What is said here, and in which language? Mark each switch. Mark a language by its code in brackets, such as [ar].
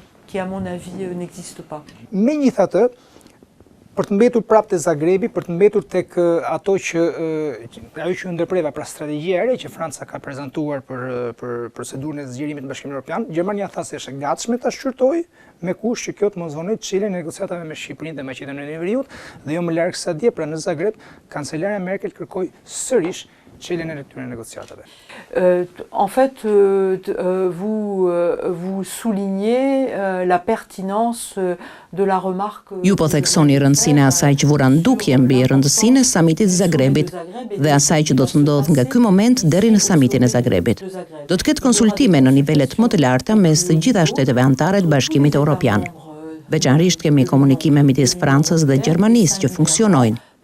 [sq] Megjithatë, për të mbetur prapë te Zagrebi, për të mbetur tek ajo që ju ndërpreva, pra strategjia e re që Franca ka prezantuar për procedurën e zgjerimit në Bashkimin Evropian, Gjermania tha se është e gatshme ta shqyrtojë, me kush që kjo të mos vonojë çeljen e negociatave me Shqipërinë dhe Maqedoninë e Veriut, dhe jo më larg se dje, pra në Zagreb, kancelare Merkel kërkoi sërish çeljen e këtyre negociatave. [fr] En fait, vous soulignez la pertinence de la remarque. [sq] Ju po theksoni rëndësinë e asaj që vura ndukje mbi rëndësinë e samitit Zagrebit dhe asaj që do të ndodhë nga ky moment deri në samitin e Zagrebit. Do të ketë konsultime në nivelet më të larta mes të gjitha shteteve anëtare të Bashkimit Evropian. Veçanërisht kemi komunikime midis Francës dhe Gjermanisë që funksionojnë.